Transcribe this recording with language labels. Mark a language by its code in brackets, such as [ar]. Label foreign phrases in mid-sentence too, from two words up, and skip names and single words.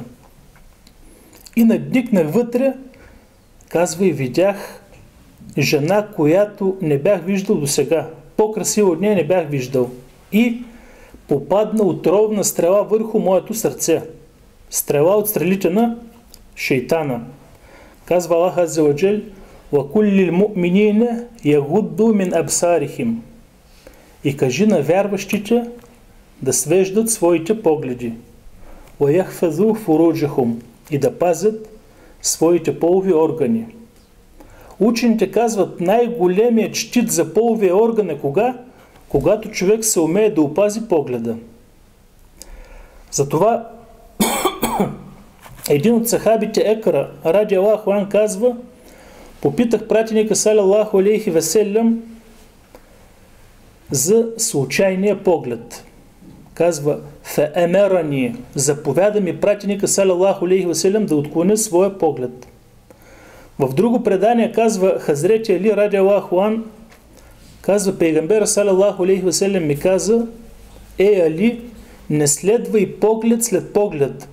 [bg] И надникнах вътре, казва, и видях жена, която не бях виждал досега. По-красива от нея не бях виждал. И попадна отровна стрела върху моето сърце. Стрела от стрелите на шейтана. Казва Аллах [ar] عز وجل, وَكُلِّ الْمُؤْمِنِينَ يَغُدُّوا مِنْ أَبْصَارِهِمْ. [bg] И кажи на вярващите да свеждат своите погледи. [ar] وَيَحْفَظُوا فُرُوجَهُمْ. [bg] И да пазят своите полови органи. Учените казват, най-големият щит за половия орган е кога? Когато човек се умее да опази погледа. Затова един от сахабите Екра, [ar] رضي الله عنه, [bg] казва, попитах пратеника [ar] صلى الله عليه وسلم [bg] за случайния поглед. Казва, феемерани, заповяда ми пратеника [ar] صلى الله عليه وسلم [bg] да отклоня своя поглед. В друго предание казва Хазрети Али [ar] رضي الله عنه, [bg] казва, пейгамбера [ar] صلى الله عليه وسلم [bg] ми каза, Али, не следвай поглед след поглед.